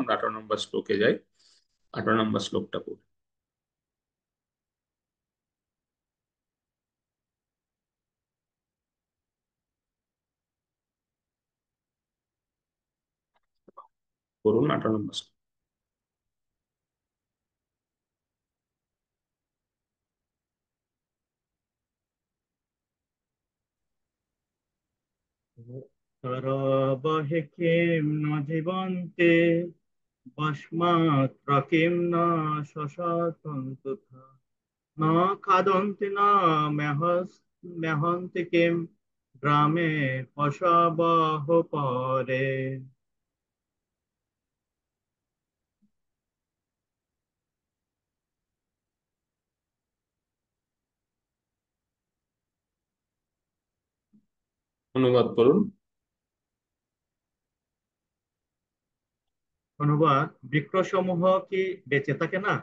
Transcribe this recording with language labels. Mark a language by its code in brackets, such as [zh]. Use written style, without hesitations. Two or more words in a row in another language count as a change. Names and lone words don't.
[bn] আমরা 18 নম্বর শ্লোকে যাই। 18 নম্বর শ্লোকটা পড়ি। পড়ুন 18 নম্বর শ্লোক। [sa] तरवहि किं न जीवन्ति भस्मात्र किं न शशसन्तु न खादन्ति न मेहन्ति किं ग्रामे पशवः परे। [bn] অনুবাদ করুন। অনুবাদ: বৃক্ষসমূহ কি বেঁচে থাকে না?